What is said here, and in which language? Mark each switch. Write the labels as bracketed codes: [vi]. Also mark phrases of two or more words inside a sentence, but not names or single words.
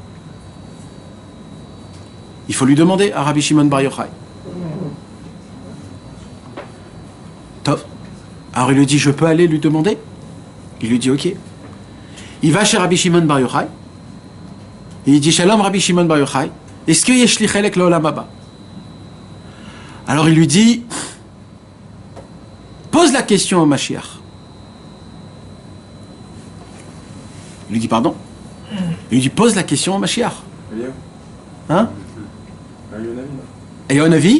[fr] Il faut lui demander à Rabbi Shimon Bar Yochai. Top. Alors il lui dit, je peux aller lui demander? Il lui dit, ok. Il va chez Rabbi Shimon Bar Yochai. Et il dit, [he] Shalom Rabbi Shimon Bar Yochai, [fr] est-ce que [he] יש לי חלק לעולם הבא? [fr] Alors il lui dit, pose la question au Mashiach. Il lui dit, pardon? Il lui dit, pose la question au Mashiach. Hein? Eliyahu Hanavi?